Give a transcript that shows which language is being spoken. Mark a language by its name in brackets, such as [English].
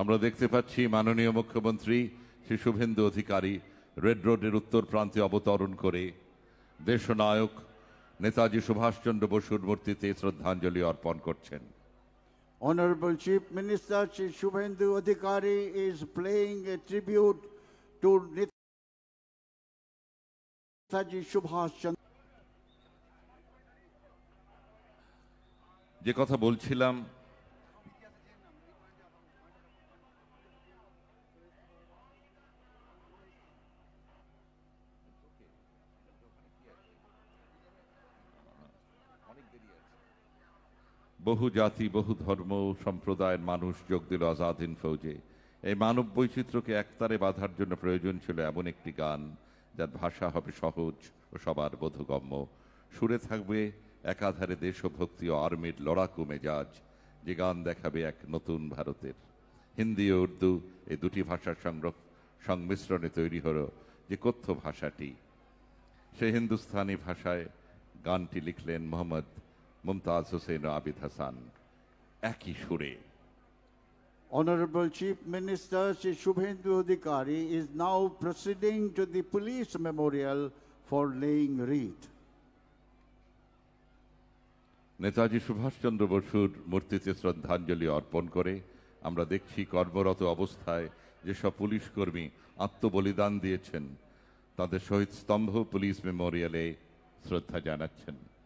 [Bangla] আমরা দেখতে পাচ্ছি মাননীয় মুখ্যমন্ত্রী শ্রী শুভেন্দু অধিকারী রেড রোডের উত্তর প্রান্তে অবতরণ করে দেশনায়ক নেতাজি সুভাষচন্দ্র বসুর মূর্তিতে শ্রদ্ধাঞ্জলি অর্পণ করছেন। [English] Honorable Chief Minister Shri Shubhendu Adhikari is paying a tribute to Netaji Subhash Chandra. [Bangla] যে কথা বলছিলাম, বহু জাতি বহু ধর্ম সম্প্রদায়ের মানুষ যোগ দিল আজাদ হিন্দ ফৌজে। এই মানব বৈচিত্র্যকে একতারে বাঁধার জন্য প্রয়োজন ছিল এমন একটি গান যার ভাষা হবে সহজ ও সবার বোধগম্য। সুরে থাকবে একাধারে দেশভক্তি ও আর্মির লড়াকু মেজাজ, যে গান দেখাবে এক নতুন ভারতের। হিন্দি ও উর্দু এই দুটি ভাষার সংমিশ্রণে তৈরি হলো যে কথ্য ভাষাটি। সেই হিন্দুস্তানি ভাষায় গানটি লিখলেন মোহাম্মদ মুমতাজ হোসেন ও আবিদ হাসান একই সুরে। [English] Honorable Chief Minister Shri Shubhendu Adhikari is now proceeding to the police memorial for laying wreath. [Bangla] Netaji Subhash Chandra বসুর মূর্তিতে শ্রদ্ধাঞ্জলি অর্পণ করে আমরা দেখছি কর্মরত অবস্থায় যেসব পুলিশ কর্মী আত্মবলিদান দিয়েছেন তাদের শহীদ স্তম্ভ পুলিশ মেমোরিয়ালে শ্রদ্ধা জানাচ্ছেন।